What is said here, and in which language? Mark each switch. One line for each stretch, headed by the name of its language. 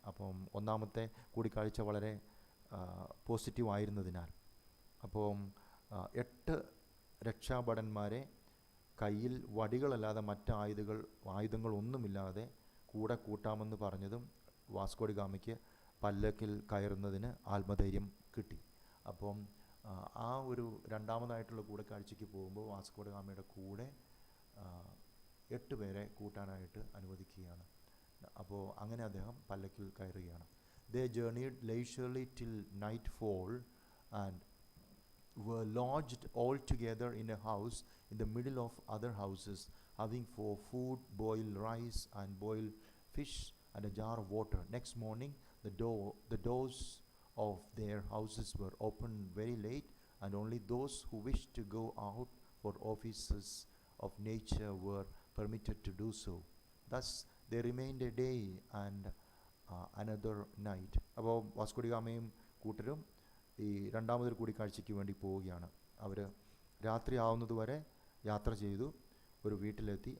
Malayalam: അപ്പം ഒന്നാമത്തെ കൂടിക്കാഴ്ച വളരെ പോസിറ്റീവ് ആയിരുന്നതിനാൽ അപ്പം 8 രക്ഷാഭടന്മാരെ കയ്യിൽ വടികളല്ലാതെ മറ്റ് ആയുധങ്ങളൊന്നുമില്ലാതെ കൂടെ കൂട്ടാമെന്ന് പറഞ്ഞതും വാസ്കോ ഡി ഗാമയ്ക്ക് പല്ലക്കിൽ കയറുന്നതിന് ആത്മധൈര്യം കിട്ടി. അപ്പം ആ ഒരു രണ്ടാമതായിട്ടുള്ള കൂടിക്കാഴ്ചയ്ക്ക് പോകുമ്പോൾ വാസ്കോ ഡി ഗാമയുടെ കൂടെ 8 പേരെ കൂട്ടാനായിട്ട് അനുവദിക്കുകയാണ്. അപ്പോൾ അങ്ങനെ അദ്ദേഹം പല്ലക്കിൽ കയറുകയാണ്.
English: They journeyed leisurely till nightfall and were lodged all together in a house in the middle of other houses, having for food boiled rice and boiled fish and a jar of water. Next morning the doors of their houses were opened very late, and only those who wished to go out for offices of nature were permitted to do so. Thus they remained a day and another night.
Malayalam: അപ്പോൾ Vasco D ഗാമയും കൂട്ടരും ഈ രണ്ടാമതൊരു കൂടിക്കാഴ്ചയ്ക്ക് വേണ്ടി പോവുകയാണ്. അവർ രാത്രി ആവുന്നതുവരെ യാത്ര ചെയ്തു. ഒരു വീട്ടിലെത്തി.